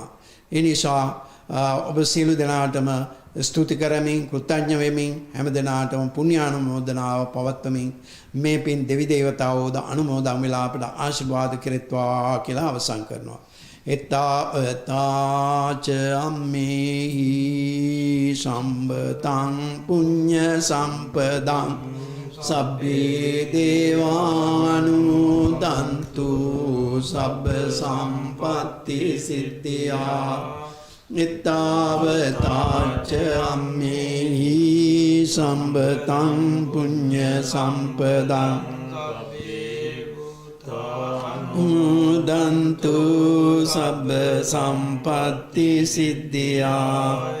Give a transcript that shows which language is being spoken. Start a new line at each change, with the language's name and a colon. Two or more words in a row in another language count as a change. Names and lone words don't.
Sinhala: ඒ නිසා ඔබ සියලු දෙනාටම ස්තුති කරමින් කෘතඥ වෙමින් හැම දෙනාටම පුණ්‍යානුමෝදනාව පවත්වමින් මේ පින් දෙවි දේවතාවෝද අනුමෝදන් වෙලා අපට ආශිර්වාද කෙරෙත්වා කියලා අවසන් කරනවා.
Pali: එතාච අම්මේහි සම්බතං පුඤ්ඤ සම්පදං සබ්බේ දේවානුදන්තු සබ්බ සම්පත්ති සිද්ධියා. එතාවතාච අම්මේහි සම්බතං පුඤ්ඤ සම්පදං උදන්තු සබ්බ සම්පත්ති සිද්ධියා.